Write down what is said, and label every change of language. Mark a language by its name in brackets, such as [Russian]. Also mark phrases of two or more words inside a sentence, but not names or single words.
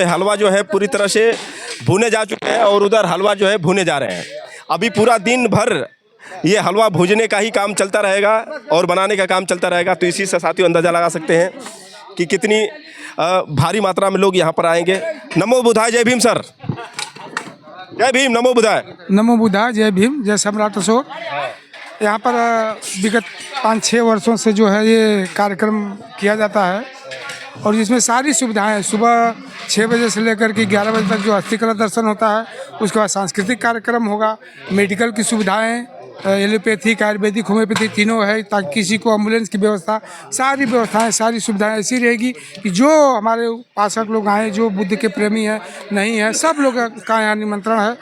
[Hindi] हलवा जो है पूरी तरह से भुने जा चुके हैं और उधर हलवा जो है भुने जा रहे हैं। अभी पूरा दिन भर ये हलवा भूजने का ही काम चलता रहेगा और बनाने का काम चलता रहेगा। तो इसी से साथियों अंदाज़ा लगा सकते हैं कि कितनी भारी मात्रा में लोग यहाँ पर आएंगे। नमो बुद्धाय, जय भीम सर। जय भीम, नमो बुद्धाय। नमो बुद्धाय, जय भीम, जय सम्राट अशोक। यहाँ पर विगत 5-6 वर्षों से जो है ये कार्यक्रम किया जाता है और जिसमें सारी सुविधाएं, सुबह 6 बजे से लेकर के 11 बजे तक जो अस्थि कलश दर्शन होता है, उसके बाद सांस्कृतिक कार्यक्रम होगा, मेडिकल की सुविधाएं, एलोपैथिक, आयुर्वेदिक, होम्योपैथिक तीनों है, ताकि किसी को एम्बुलेंस की व्यवस्था, सारी व्यवस्थाएं, सारी सुविधाएं ऐसी रहेगी कि जो हमारे उपासक लोग आए, जो बुद्ध के प्रेमी हैं नहीं है, सब लोग का यहाँ निमंत्रण है।